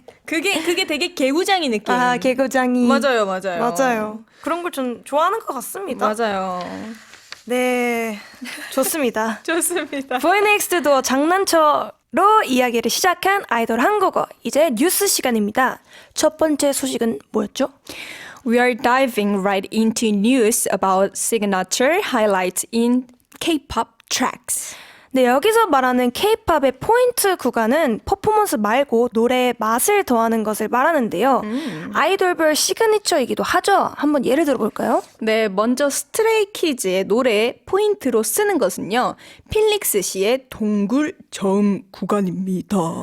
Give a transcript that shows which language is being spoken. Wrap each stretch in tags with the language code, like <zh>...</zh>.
<ko>그게 되게 개구장이 느낌. 개구장이. 맞아요. 맞아요. 그런 걸 좀 좋아하는 것 같습니다. 맞아요. 네, 좋습니다. 좋습니다. 보이넥스트도 장난쳐로 이야기를 시작한 아이돌 한국어. 이제 뉴스 시간입니다. 첫 번째 소식은 뭐였죠?</ko> <en>We are diving right into news about signature highlights in K-pop tracks.</en> <ko>네, 여기서 말하는 K-팝의 포인트 구간은 퍼포먼스 말고 노래의 맛을 더하는 것을 말하는데요. 아이돌별 시그니처이기도 하죠. 한번 예를 들어볼까요? 네, 먼저 스트레이키즈의 노래에 포인트로 쓰는 것은요. 필릭스 씨의 동굴 저음 구간입니다.</ko>